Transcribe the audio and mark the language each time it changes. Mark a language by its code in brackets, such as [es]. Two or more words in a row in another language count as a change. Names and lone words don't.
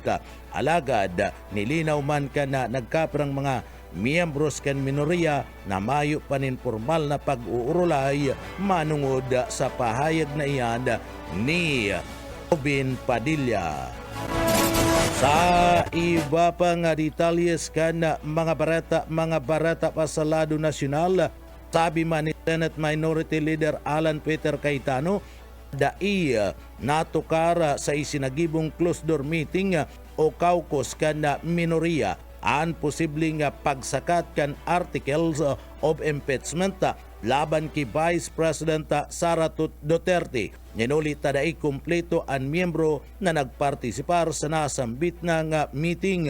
[bik] Alagad, nilinaw man ka na nagkaprang mga miyembros kan minoriya na mayo panin formal na pag-uurulay manungod sa pahayag na iyan ni Robin Padilla. Sa iba pa nga detalyes kan mga barata pa sa lado nasyonal, sabi man ni Senate Minority Leader Alan Peter Cayetano, dai natukara sa isinagibong [en] closed door meeting [bik] o caucus kan minoriya ang posibleng pagsakat kan [en] articles of impeachment [bik] laban kay Vice President Sara Duterte. Ninulit dai kumpleto ang miyembro na nagpartisipar sa nasambit ng meeting.